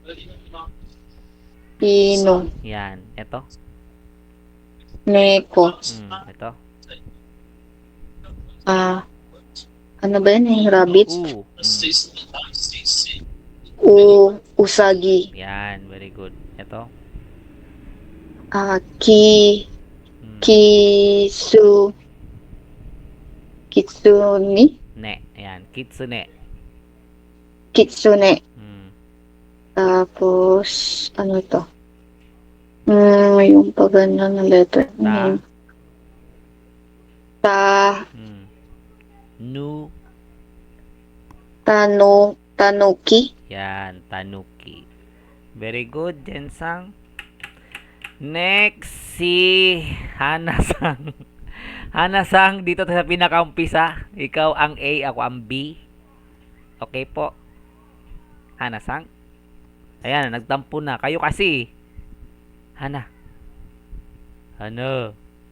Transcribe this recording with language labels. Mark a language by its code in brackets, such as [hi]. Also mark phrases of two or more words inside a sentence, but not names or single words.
[tl] Pino. Yan. Ito. Neko. Ito. Ano ba yan eh? Rabbits? Usagi. Yan. [en] Very good. [tl] Ito. Ki, Mm. Kitsuni? Ne. Yan. Kitsune. Kitsune. Tapos, ano ito? Yung pagganyan na letter. Ta. Ta, Nu. tanuki. Yan. Tanuki. [en] Very good, Jensang. [tl] Next, si Hana-sang. Hana-sang, dito sa pinakaumpisa. Ikaw ang A, ako ang B. Okay po. Hana-sang. Ayan, nagtampo na. Kayo kasi. Hana. Hana.